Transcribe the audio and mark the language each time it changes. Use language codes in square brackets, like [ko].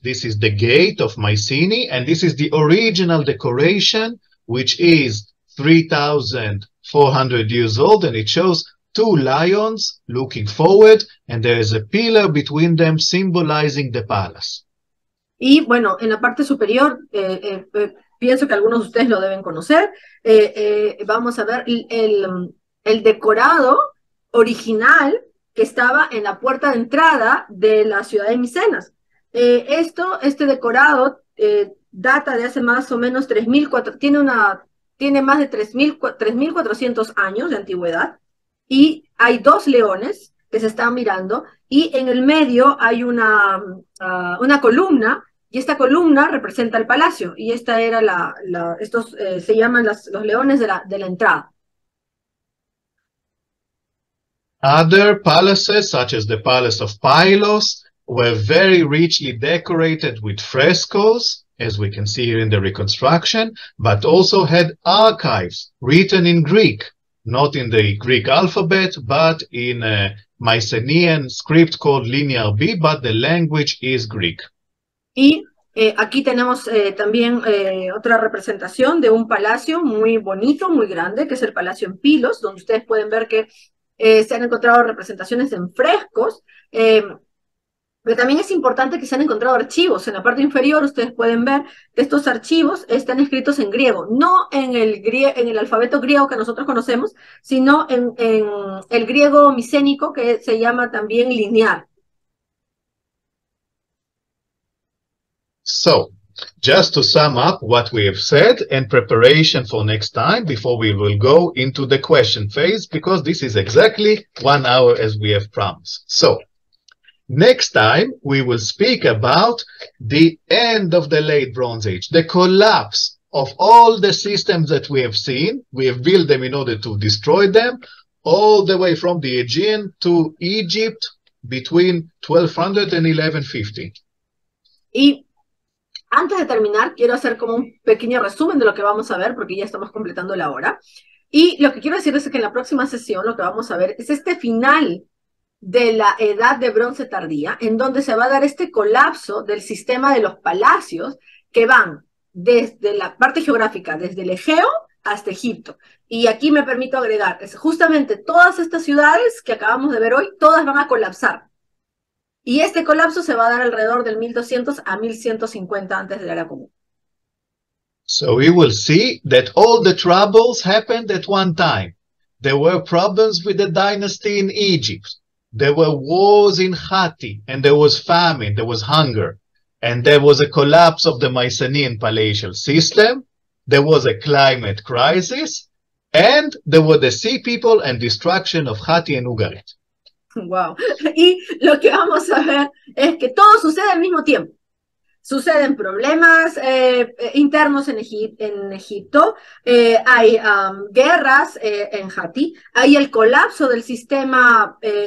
[en] This is the gate of Mycenae, and this is the original decoration, which is 3,400 years old, and it shows two lions looking forward, and there is a pillar between them symbolizing the palace. [es] Y bueno, en la parte superior, pienso que algunos de ustedes lo deben conocer, vamos a ver el decorado original que estaba en la puerta de entrada de la ciudad de Micenas. Este decorado data de hace más o menos 3.400, tiene más de 3.400 años de antigüedad, y hay dos leones que se están mirando, y en el medio hay una columna, y esta columna representa el palacio, y esta era estos se llaman los leones de la entrada. [en] Other palaces, such as the Palace of Pylos, were very richly decorated with frescoes, as we can see here in the reconstruction, but also had archives written in Greek, not in the Greek alphabet, but in a Mycenaean script called Linear B, but the language is Greek. [es] Y aquí tenemos también otra representación de un palacio muy bonito, muy grande, que es el Palacio en Pylos, donde ustedes pueden ver que se han encontrado representaciones en frescos, pero también es importante que se han encontrado archivos. En la parte inferior ustedes pueden ver que estos archivos están escritos en griego, no en el alfabeto griego que nosotros conocemos, sino en el griego micénico, que se llama también lineal. [en] So, just to sum up what we have said in preparation for next time, before we will go into the question phase, because this is exactly 1 hour as we have promised. So, next time we will speak about the end of the late Bronze Age, the collapse of all the systems that we have seen. We have built them in order to destroy them, all the way from the Aegean to Egypt between 1200 and 1150. [es] Y antes de terminar, quiero hacer como un pequeño resumen de lo que vamos a ver, porque ya estamos completando la hora. Y lo que quiero decirles es que en la próxima sesión lo que vamos a ver es este final de la edad de bronce tardía, en donde se va a dar este colapso del sistema de los palacios que van desde la parte geográfica, desde el Egeo hasta Egipto. Y aquí me permito agregar, es justamente todas estas ciudades que acabamos de ver hoy, todas van a colapsar. Y este colapso se va a dar alrededor del 1200 a 1150 antes de la era común. [en] So we will see that all the troubles happened at one time. There were problems with the dynasty in Egypt. There were wars in Hatti, and there was famine, there was hunger. And there was a collapse of the Mycenaean palatial system. There was a climate crisis. And there were the sea people and destruction of Hatti and Ugarit. [es] Wow. Y lo que vamos a ver es que todo sucede al mismo tiempo. suceden problemas internos en Egipto, hay guerras en Hati, hay el colapso del sistema